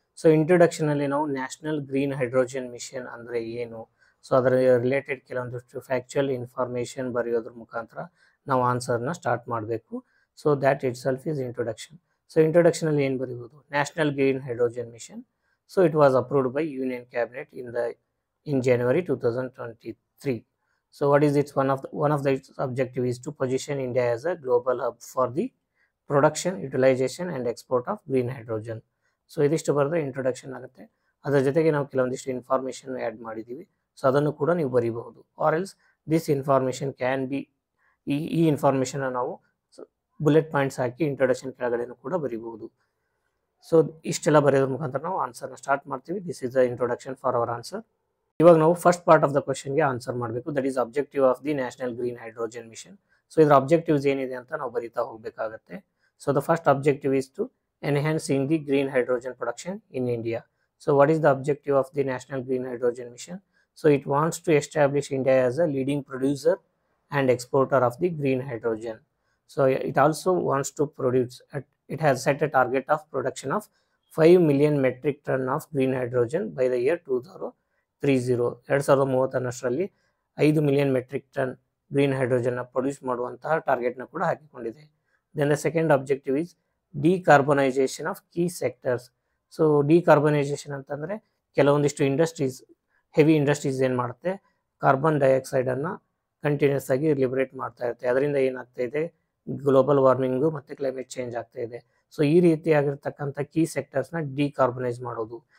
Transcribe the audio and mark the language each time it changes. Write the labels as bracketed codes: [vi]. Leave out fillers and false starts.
[kn] So ಇಂಟ್ರೊಡಕ್ಷನಲ್ಲಿ ನಾವು national green hydrogen mission ಅಂದರೆ ಏನು, ಸೊ ಅದರ ರಿಲೇಟೆಡ್ ಕೆಲವೊಂದಿಷ್ಟು ಫ್ಯಾಕ್ಚುಯಲ್ ಇನ್ಫಾರ್ಮೇಷನ್ ಬರೆಯೋದ್ರ ಮುಖಾಂತರ ನಾವು ಆನ್ಸರ್ನ ಸ್ಟಾರ್ಟ್ ಮಾಡಬೇಕು. [en] So that itself is introduction. [kn] So ಇಂಟ್ರೊಡಕ್ಷನಲ್ಲಿ ಏನು ಬರೀಬೋದು, [en] National green hydrogen mission. So it was approved by union cabinet in January 2023. So what is its one of the its objective is to position India as a global hub for the production, utilisation and export of green hydrogen. [kn] So ಇದಿಷ್ಟು ಬರೆದ್ರೆ introduction ಆಗುತ್ತೆ. ಅದರ ಜೊತೆಗೆ ನಾವು ಕೆಲವೊಂದಿಷ್ಟು information add ಮಾಡಿದ್ದೀವಿ. So ಅದನ್ನು ಕೂಡ ನೀವು ಬರೀಬಹುದು. [en] or else this information can be, [kn] ಈ ಇನ್ಫಾರ್ಮೇಷನ್ನ ನಾವು ಬುಲೆಟ್ ಪಾಯಿಂಟ್ಸ್ ಹಾಕಿ ಇಂಟ್ರೊಡಕ್ಷನ್ ಕೆಳಗಡೆನೂ ಕೂಡ ಬರೀಬಹುದು. ಸೊ ಇಷ್ಟೆಲ್ಲ ಬರೆಯೋದ್ರ ಮುಖಾಂತರ ನಾವು ಆನ್ಸರ್ನ ಸ್ಟಾರ್ಟ್ ಮಾಡ್ತೀವಿ. [en] This is the introduction for our answer. [kn] ಇವಾಗ ನಾವು ಫಸ್ಟ್ ಪಾರ್ಟ್ ಆಫ್ ದ ಕ್ವಶನ್ಗೆ ಆನ್ಸರ್ ಮಾಡಬೇಕು. [en] That is objective of the national green hydrogen mission. [kn] So ಇದರ ಅಬ್ಜೆಕ್ಟಿವ್ಸ್ ಏನಿದೆ ಅಂತ ನಾವು ಬರೀತಾ ಹೋಗಬೇಕಾಗತ್ತೆ. [en] So the first objective is to enhancing the green hydrogen production in India. So what is the objective of the National Green Hydrogen Mission? So it wants to establish India as a leading producer and exporter of the green hydrogen. So it also wants to produce, it has set a target of production of 5 million metric ton of green hydrogen by the year 2030. [kn] 2030 5 million metric ton green ಹೈಡ್ರೋಜನ್ನ produce ಮಾಡುವಂತಹ ಟಾರ್ಗೆಟ್ನ ಕೂಡ ಹಾಕಿಕೊಂಡಿದೆ. [en] Then the second objective is decarbonization of key sectors. [kn] So decarbonisation ಅಂತಂದರೆ ಕೆಲವೊಂದಿಷ್ಟು industries, heavy industries ಏನು ಮಾಡುತ್ತೆ, carbon ಡೈಆಕ್ಸೈಡನ್ನು continuous ಆಗಿ liberate ಮಾಡ್ತಾ ಇರುತ್ತೆ. ಅದರಿಂದ ಏನಾಗ್ತಾ ಇದೆ, ಗ್ಲೋಬಲ್ ವಾರ್ಮಿಂಗು ಮತ್ತು ಕ್ಲೈಮೇಟ್ ಚೇಂಜ್ ಆಗ್ತಾ ಇದೆ. ಸೊ ಈ ರೀತಿಯಾಗಿರ್ತಕ್ಕಂಥ ಕೀ ಸೆಕ್ಟರ್ಸ್ನ ಡಿಕಾರ್ಬನೈಸ್ ಮಾಡೋದು.